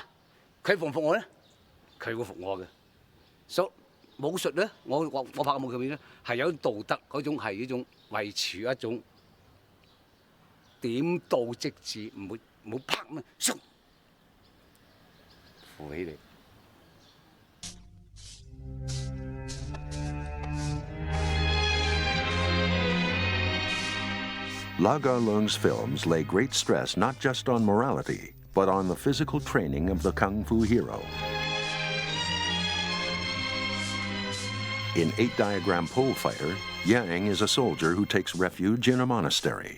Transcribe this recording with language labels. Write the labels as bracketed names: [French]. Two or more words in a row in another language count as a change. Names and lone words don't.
[Cantonese] 佢服唔服我咧？佢會服我嘅。所以武術咧，我拍嘅武術片咧，係有道德嗰種係一種維持一種點到即止，唔好拍咩，嗖扶起你。 [English] La Garlong's films lay great stress not just on morality, but on the physical training of the kung fu hero. In 8 Diagram Pole Fighter, Yang is a soldier who takes refuge in a monastery.